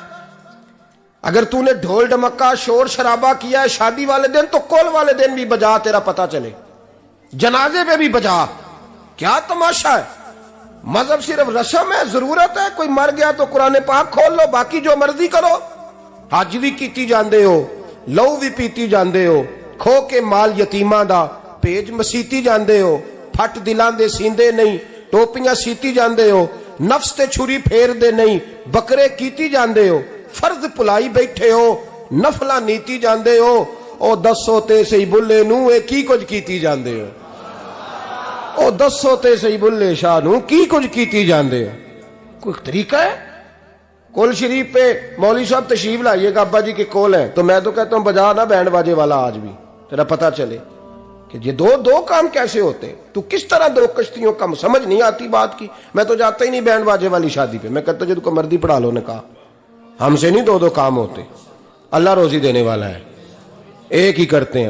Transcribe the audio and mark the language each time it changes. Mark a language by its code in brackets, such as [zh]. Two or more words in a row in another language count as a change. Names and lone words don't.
[ur] اگر تو نے ڈھول ڈمکا شور شرابہ کیا ہے شادی والے دن تو کول والے دن بھی بجا، تیرا پتہ چلے، جنازے پہ بھی بجا. کیا تماشا ہے؟ مذہب صرف رسم ہے، ضرورت ہے. کوئی مر گیا تو قرآن پاک کھول لو، باقی جو مرضی کرو. [pa] حج بھی کیتی جاندے ہو، لہو بھی پیتی جاندے ہو، کھو کے مال یتیماں دا پیج مسیتی جاندے ہو، پھٹ دلاں دے سیندے نہیں، ٹوپیاں سیتی جاندے ہو، نفس تے چھری پھیر دے نہیں، بکرے کیتی جاندے ہو، فرض پلائی بیٹھے ہو، نفلہ نیتی جاندے ہو. او دسو تے سہی بلھے نوں اے کی کجھ کیتی جاندے ہو، او دسو تے سہی بلھے شاہ نوں کی کجھ کیتی جاندے ہو. [ur] کوئی طریقہ ہے? کول شریف پے مولوی صاحب تشریف لائیے گا، ابا جی کے کول ہے، تو میں تو کہتا ہوں بجا نا بینڈ باجے والا آج بھی، تیرا پتا چلے کہ یہ دو کام کیسے ہوتے ہیں. تو کس طرح دو کشتیوں کا، سمجھ نہیں آتی بات کی۔ میں تو جاتا ہی نہیں بینڈ باجے والی شادی پے، میں کہتا جو تم کو مرضی پڑھا لو، نے کہا ہم سے نہیں دو کام ہوتے، اللہ روزی دینے والا ہے، ایک ہی کرتے ہیں.